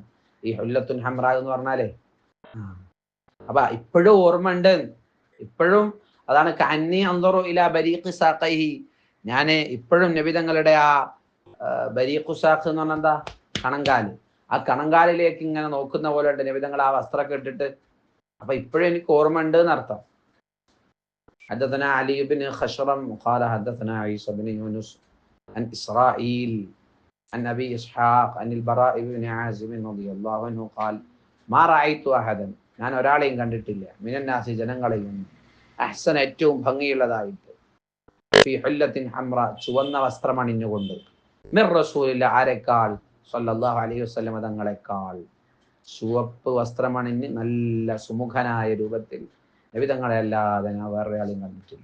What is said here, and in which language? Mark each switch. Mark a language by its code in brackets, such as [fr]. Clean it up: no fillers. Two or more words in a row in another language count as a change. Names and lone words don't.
[ml] ഈ [ar] حلة حمراء [ml] എന്ന് പറഞ്ഞാലേ അപ്പൊ ഇപ്പോഴും ഓർമ്മ ഉണ്ട്, ഇപ്പോഴും അതാണ് [ar] كأني أنظر إلى بريق ساقيه. [ml] ഞാൻ ഇപ്പോഴും നബിതങ്ങളുടെ ആ [ar] بريق ساق [ml] എന്ന് പറഞ്ഞാൽ എന്താ, കണങ്കാല്, ആ കണങ്കാലിലേക്ക് ഇങ്ങനെ നോക്കുന്ന പോലെ ഉണ്ട് നബിതങ്ങൾ ആ വസ്ത്രമൊക്കെ ഇട്ടിട്ട്. അപ്പൊ ഇപ്പോഴും എനിക്ക് ഓർമ്മ ഉണ്ട് എന്നർത്ഥം. [ar] حدثنا علي بن خشرم قال حدثنا عيسى بن يونس عن إسرائيل عن أبي إسحاق عن البراء بن عازب رضي الله عنه قال ما رأيت أحدا, [ml] ഞാൻ ഒരാളെയും കണ്ടിട്ടില്ല, മിനന്നാസി ജനങ്ങളെയും, അഹ്സൻ ഏറ്റവും ഭംഗിയുള്ളതായിട്ട്, [ar] في حلة حمراء [ml] ചുവന്ന വസ്ത്രമണിഞ്ഞുകൊണ്ട്, [ar] من رسول الله [ml] ആരെക്കാൾ, [ar] صلى الله عليه وسلم [ml] തങ്ങളെക്കാൾ ചുവപ്പ് വസ്ത്രമണിഞ്ഞ് നല്ല സുമുഖനായ രൂപത്തിൽ നബിതങ്ങളെ അല്ലാതെ ഞാൻ വേറെ ആളെയും കണ്ടിട്ടില്ല.